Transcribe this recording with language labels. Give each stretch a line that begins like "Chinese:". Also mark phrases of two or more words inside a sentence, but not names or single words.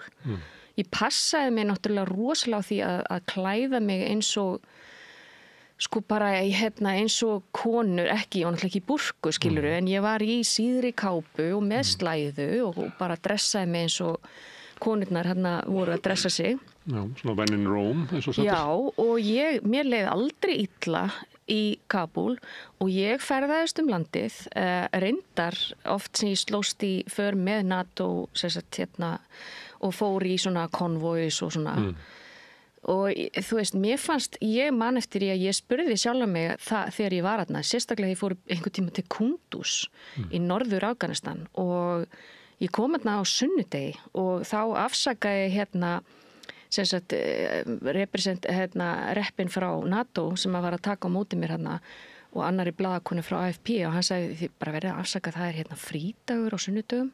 Icelandic: Ég passaði mig náttúrulega rosalega á því að klæða mig eins og sko bara eins og konur, ekki, og náttúrulega ekki í burku skiluru, en ég var í síðri kápu og með slæðu og bara dressaði mig eins og konurnar hérna voru að dressa sig.
English: Já, svona when in Rome,
Icelandic: eins og sagt. Já, og mér leið aldrei illa í Kabúl og ég ferðaðist landið, reyndar oft sem ég slóst í för með NATO hérna, og fór í svona konvóis og svona. Og þú veist, ég man eftir að ég spurði sjálfa mig það þegar ég var þarna, sérstaklega ég fór einhvern tíma til Kunduz í norður Afganistan og ég kom hérna á sunnudegi og þá afsakaði hérna reppin frá NATO sem var að taka á móti mér hérna og annari blaðakonu frá AFP og hann sagði þið bara verið að afsaka það hérna frídagur á sunnudögum.